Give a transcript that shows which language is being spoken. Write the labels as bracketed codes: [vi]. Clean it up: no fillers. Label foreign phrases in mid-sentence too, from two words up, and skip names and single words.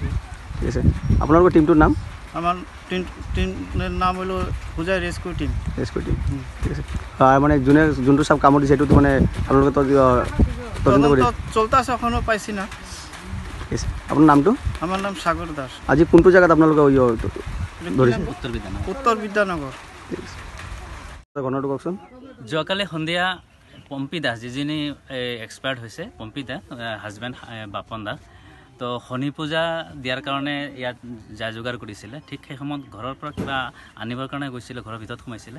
[bn] ঠিক আছে। আপনার টিমটোর নাম? আমার টিমের নাম হলো হোজাই রেস্কিউ টিম। রেস্কিউ টিম, ঠিক আছে। আর মানে যোনটো সাপ কামড় দিছে এটু মানে আপনাদের তদন্ত করে চলতেছে, এখনো পাইছি না। ঠিক আছে। আপনার নামটো? আমার নাম সাগর দাস। [as] আজি কোনটো জায়গাত আপনাদের ধরিছে? উত্তর বিদ্যানগর। ঠিক আছে। ঘটনাটো কওকচোন। যোৱাকালি সন্ধিয়া পম্পী দাস, যিজনী এক্সপায়াৰ্ড হৈছে, পম্পী দাস হাজবেণ্ড বাপন দাস, তো শনি পূজা দিয়াৰ কাৰণে ইয়াত যা যোগাৰ কৰিছিলে। ঠিক সেই সময়ত ঘৰৰ পৰা কিবা আনিবৰ কাৰণে গৈছিলে, ঘৰৰ ভিতৰত সোমাইছিলে।